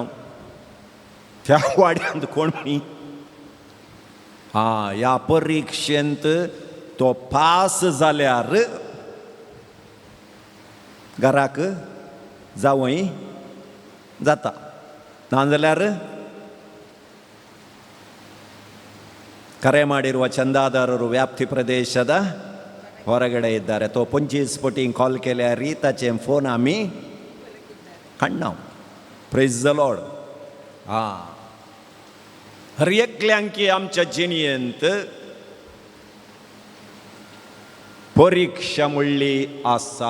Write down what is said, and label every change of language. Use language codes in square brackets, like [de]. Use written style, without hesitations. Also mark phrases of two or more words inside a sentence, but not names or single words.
[kok] त्या वाड्यांत कोण मी ह्या परीक्षेंत तो पास जाल्यार घराक जावंय जाता, नाजाल्यार [kn] ಕರೆ ಮಾಡಿರುವ ಚಂದಾದಾರರು ವ್ಯಾಪ್ತಿ ಪ್ರದೇಶದ ಹೊರಗಡೆ ಇದ್ದಾರೆ. [kok] तो 25 पटी कॉल केल्यार ताचे फोन आमी काडना. [en] Praise the Lord. [kok] हर एकल्यांकी आमच्या जिणेंत परीक्षा म्हणली आसा.